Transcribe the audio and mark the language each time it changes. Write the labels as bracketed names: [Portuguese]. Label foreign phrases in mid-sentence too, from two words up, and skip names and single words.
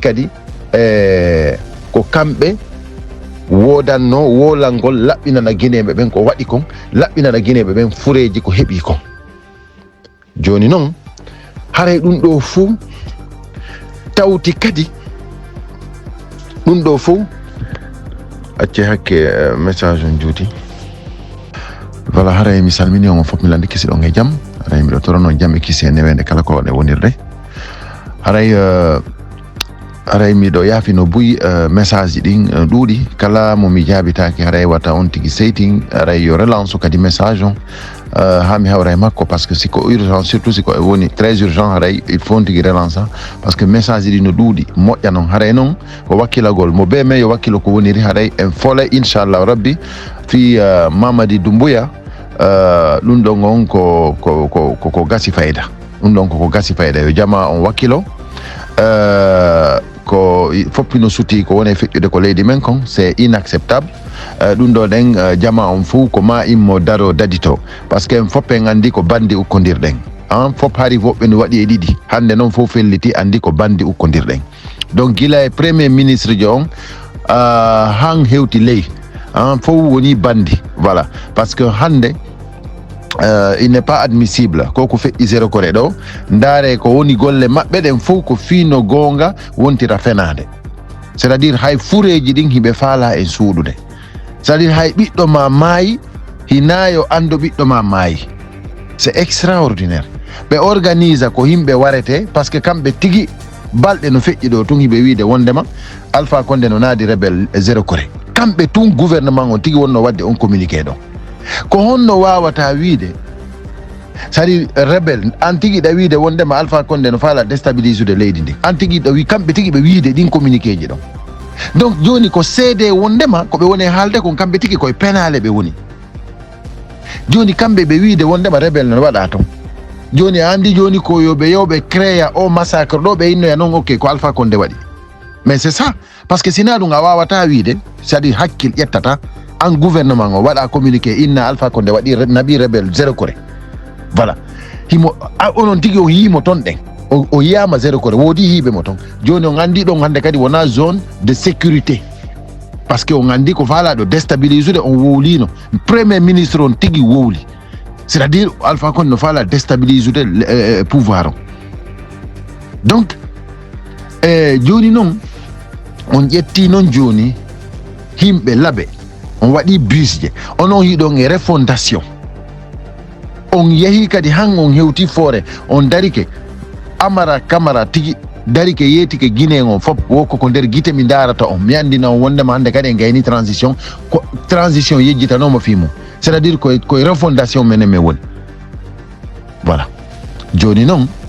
[Fula] kadi ko kamɓe wodanno wolangol laɓɓinana guinéɓe ɓen ko waɗi kon laɓɓinana guinéɓe ɓen fureji ko heeɓi kon joni noon haray ɗum ɗo fuu tawti kadi ɗum ɗo fuu acce hakke message on juuti voilà haray mi salmini on fof mi landi kisiɗon e jaam haray miɗo torono jaam e kisi e newende kala ko waɗe wonirde haray miɗo yaafino buy message ji ɗin ɗuuɗi kala mo mi jaabitaki haray wata on tigui seytin haray yo relance o kadi message on ha mi hawra e makko [French] par ce que [Fula] siko urgent surtout siko e woni [French] très urgent [Fula] haray [French] il faut [Fula] on tigui relance [French] par ce que [Fula] message ji ɗi no ɗuuɗi moƴƴa noon haray noon ko wakkilagol mo be men yo wakkilo ko woniri haray en folay inchallah rabbi fi Mamady Doumbouya ɗum ɗon on ko gasi fayida ɗum ɗon koko gasi fayida yo jama on wakkilo ko foppino suti ko woni feƴƴude ko leydi men kon [French] c'est inacceptable [Fula] ɗum ɗo ɗen jama on fou ko ma immo daro dadito [French] par ce que [Fula] en foppe en andi ko bandi ukkodirɗen an fop hari woɓɓe no waɗi e ɗiɗi hande noon fof felliti andi ko bandi ukkodirɗen donc gila e [French] premier ministre [Fula] jo on han hewti ley an fof woni bandi [French] voilà parce que [Fula] hande [French] il n'est pas admissible [Fula] koko feƴƴi zéro kore ɗo ndaare ko woni golle maɓɓe ɗen fof ko fiino gonga wontira fenade [French] c'est à dire [Fula] hay fureji ɗin hiɓe faala e suuɗude [French] c'est à dire [Fula] hay ɓiɗɗo ma maayi hinayo ando ɓiɗɗo ma maayi [French] c'est extraordinaire [Fula] ɓe organise ko yimɓe warete [French] par ce que [Fula] kamɓe tigi balɗe no feƴƴi ɗo tun hiɓe wiide wondema Alpha Condé no naadi rebelle zéro kore kamɓe tun gouvernement on tigi wonno wadde on communiqué ɗo ko honno wawata wiide [French] c'est-à-dire [Fula] rebelle an tigui ɗa wiide wondema Alpha Condé no faala déstabilise ude leydi ndi an tigui ɗo wi kamɓe tigui ɓe wiide ɗin communiqué ji ɗon donc joni ko seede wondema koɓe woni haalde kon kamɓe tigui koye penale ɓe woni joni kamɓe ɓe wiide wondema rebelle no waɗa ton joni andi joni ko yoɓe yewɓe créa o massacre ɗo ɓe innoya noon ok ko Alpha Condé waɗi [French] mais c'est ça parce que [Fula] sina ɗum a wawata wiide [French] c'est-à-dire [Fula] hakkil ƴettata en gouvernement o waɗa communiqué inna Alpha Condé waɗi naɓi rebelle zéro kore voilà himo onon tigui o yimo ton ɗen o yiyama zéro kore woodi hiiɓe mo ton joni on andi ɗon hande kadi wona [French] zone de sécurité par ce que [Fula] on andi ko faalaɗo déstabilise ude on wowlino premier ministre on tigui wowli [French] c'est à dire [Fula] Alpha Condé no faala déstabilise ude pouvoir o donc joni noon on ƴetti noon joni himɓe laaɓe on waɗi bus je onon yiɗon e refondation on yeehi kadi han on hewti foore on darike Amara Camara tigi darike yeetike Guinée on fop wokko ko nder guite mi darata on mi andina on wondema hande kadi en gayni transition ko transition yejjitanoma fi mum [French] c'est à dire [Fula] koye refondation menen men woni voilà joni noon